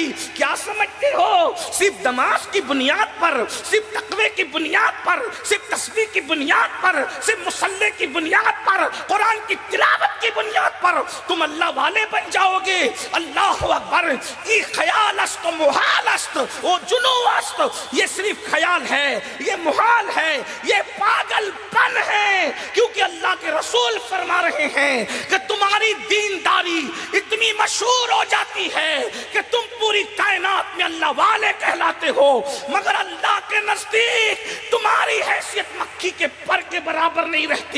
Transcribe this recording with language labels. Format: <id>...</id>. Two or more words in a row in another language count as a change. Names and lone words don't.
<ur>کیا سمجھتے ہو؟ صرف نماز کی بنیاد پر، صرف تقوی کی بنیاد پر، صرف تسبیح کی بنیاد پر، صرف مصلی کی بنیاد پر، قرآن کی تلاوت کی بنیاد پر تم اللہ والے بن جاؤ گے؟</ur> <ar>اللہ اکبر.</ar> <fa>یہ خیال است و محال است و جنو است.</fa> <ur>یہ صرف خیال ہے، یہ محال ہے، یہ پاگل پن ہے. کیونکہ اللہ کے رسول فرما رہے ہیں کہ تمہاری دینداری اتنی مشہور ہو جاتی ہے کہ تم پوری کائنات میں اللہ والے کہلاتے ہو، مگر اللہ کے نزدیک تمہاری حیثیت مکھی کے پر کے برابر نہیں رہتی.</ur>